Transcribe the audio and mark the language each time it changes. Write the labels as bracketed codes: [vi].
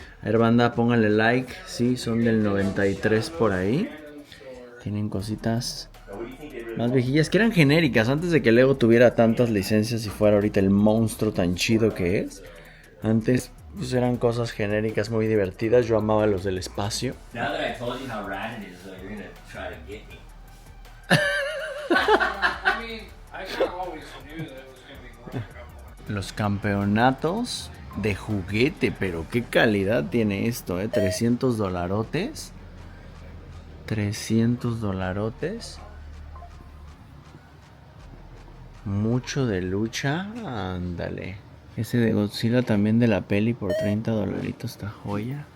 [es] A ver, banda, pónganle like, sí, son del 93 por ahí. Tienen cositas más viejillas que eran genéricas antes de que Lego tuviera tantas licencias y fuera ahorita el monstruo tan chido que es. Antes pues eran cosas genéricas muy divertidas, yo amaba los del espacio. [en] Now that I told you how rad it is, though, you're gonna try to get me. I mean, I kind of always knew that it was gonna be going up. [es] Los campeonatos de juguete, pero qué calidad tiene esto, 300 dolarotes. 300 dolarotes. Mucho de lucha, ándale. Ese de Godzilla también de la peli por 30 dolaritos, esta joya.